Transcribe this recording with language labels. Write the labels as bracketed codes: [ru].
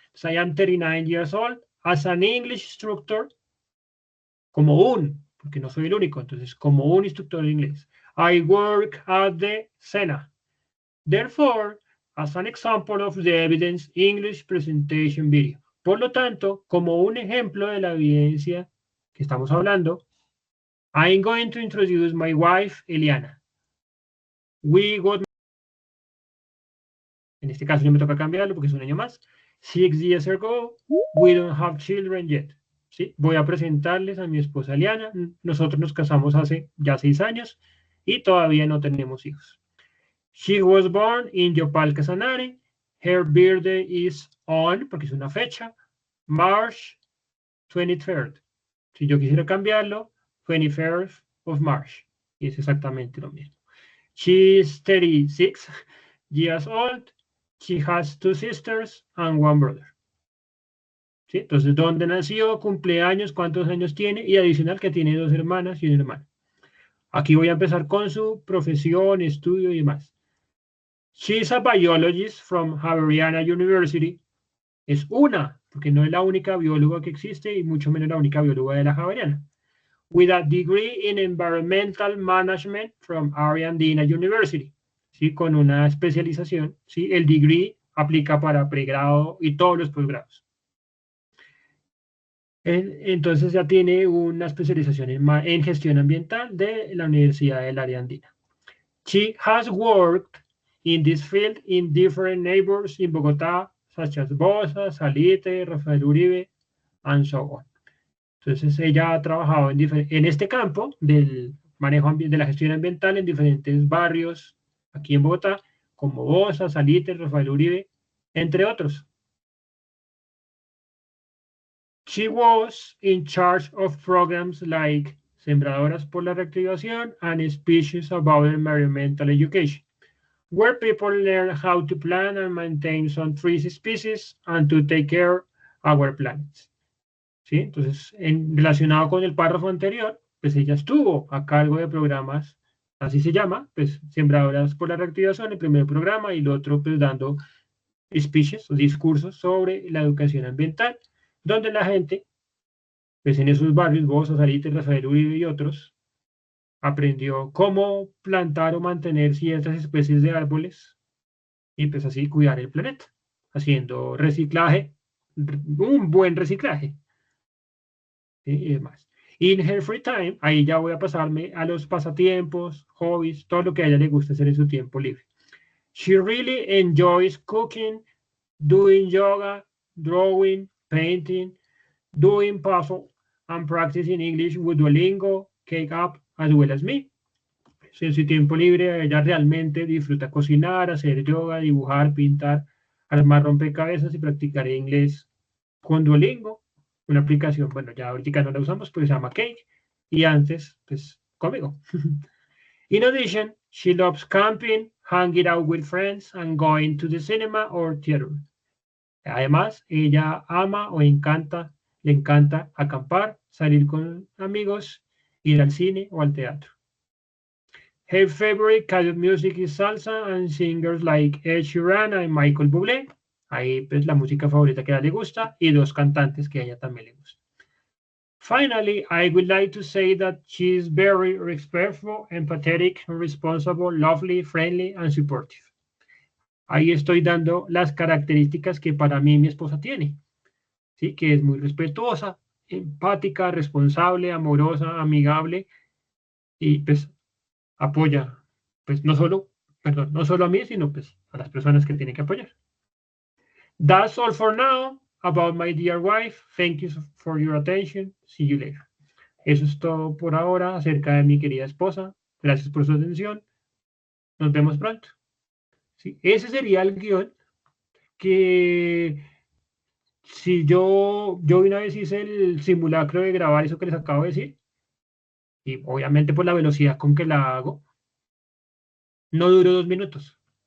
[en] So I am 39 years old as an English instructor. [es] Porque no soy el único, entonces como un instructor de inglés. [en] I work at the SENA. Therefore, as an example of the evidence English presentation video. [es] Por lo tanto, como un ejemplo de la evidencia que estamos hablando, [en] I'm going to introduce my wife, Eliana. We got... [es] En este caso no me toca cambiarlo porque es un año más. [en] 6 years ago, we don't have children yet. [es] ¿Sí? Voy a presentarles a mi esposa Eliana. Nosotros nos casamos hace ya 6 años y todavía no tenemos hijos. [en] She was born in Yopal, Casanare. Her birthday is on, [es] porque es una fecha, [en] March 23rd. [es] Si yo quisiera cambiarlo, [en] 21st of March. [es] Y es exactamente lo mismo. [en] She is 36 years old. She has 2 sisters and 1 brother. [es] ¿Sí? Entonces, ¿dónde nació? Cumpleaños, cuántos años tiene y adicional que tiene 2 hermanas y un hermano. Aquí voy a empezar con su profesión, estudio y demás. [en] She is a biologist from Javeriana University. [es] Es una, porque no es la única bióloga que existe y mucho menos la única bióloga de la Javeriana. [en] With a degree in environmental management from Ariandina University. [es] ¿Sí? Con una especialización. ¿Sí? El degree aplica para pregrado y todos los posgrados. Entonces ya tiene una especialización en gestión ambiental de la Universidad de la Ariandina. [en] She has worked in this field in different neighbors in Bogotá, such as Bosa, Salite, Rafael Uribe, and so on. [es] Entonces ella ha trabajado en este campo del manejo de la gestión ambiental en diferentes barrios aquí en Bogotá, como Bosa, Salite, Rafael Uribe, entre otros. [en] She was in charge of programs like Sembradoras por la Reactivación and Species About Environmental Education, where people learn how to plant and maintain some tree species and to take care of our planet. [es] ¿Sí? Entonces, relacionado con el párrafo anterior, pues ella estuvo a cargo de programas, así se llama, pues Sembradoras por la Reactivación, el primer programa, y el otro, pues dando speeches o discursos sobre la educación ambiental, donde la gente, pues en esos barrios, Bosa, Salite, Rafael Uribe y otros, aprendió cómo plantar o mantener ciertas especies de árboles y pues así cuidar el planeta, haciendo reciclaje, un buen reciclaje. Y demás. [en] In her free time, [es] ahí ya voy a pasarme a los pasatiempos, hobbies, todo lo que a ella le gusta hacer en su tiempo libre. [en] She really enjoys cooking, doing yoga, drawing, painting, doing puzzle, and practicing English with Duolingo, Cake Up, as well as me. [es] En su tiempo libre, ella realmente disfruta cocinar, hacer yoga, dibujar, pintar, armar rompecabezas y practicar inglés con Duolingo. Una aplicación, bueno, ya ahorita no la usamos, pero se llama Cake, y antes, pues, conmigo. [en] In addition, she loves camping, hanging out with friends, and going to the cinema or theater. [es] Además, ella ama o le encanta acampar, salir con amigos, ir al cine o al teatro. [en] Her favorite kind of music is salsa and singers like Ed Sheeran and Michael Bublé. [es] Ahí pues la música favorita que a ella le gusta y dos cantantes que a ella también le gusta. Finally, I would like to say that she is very respectful, empathetic, responsible, lovely, friendly and supportive. Ahí estoy dando las características que para mí mi esposa tiene, ¿sí? Que es muy respetuosa, empática, responsable, amorosa, amigable y pues apoya, pues no solo a mí, sino pues a las personas que tienen que apoyar. [en] That's all for now about my dear wife. Thank you for your attention. See you later. [es] Eso es todo por ahora acerca de mi querida esposa. Gracias por su atención. Nos vemos pronto. ¿Sí? Ese sería el guión que si yo una vez hice el simulacro de grabar eso que les acabo de decir, y obviamente por la velocidad con que la hago, no duró 2 minutos.